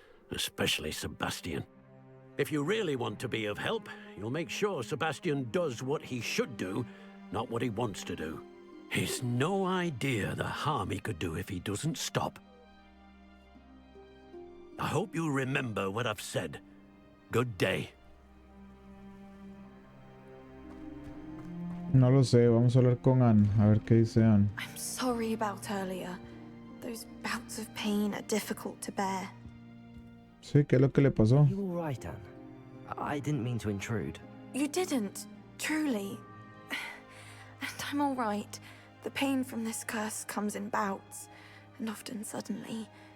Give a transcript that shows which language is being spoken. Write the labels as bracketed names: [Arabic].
[English] Especially Sebastian. If you really want to be of help, you'll make sure Sebastian does what he should do, not what he wants to do. He's no idea the harm he could do if he doesn't stop. I hope you remember what I've said. Good day. [Spanish] No lo sé, vamos a hablar con Anne, a ver qué dice Anne. [English] I'm sorry about earlier. Those bouts of pain are difficult to bear. [Spanish] Sí, ¿qué es lo que le pasó? [English] You all right, Anne? I didn't mean to intrude. You didn't, truly. And I'm all right. The pain from this curse comes in bouts, and often suddenly.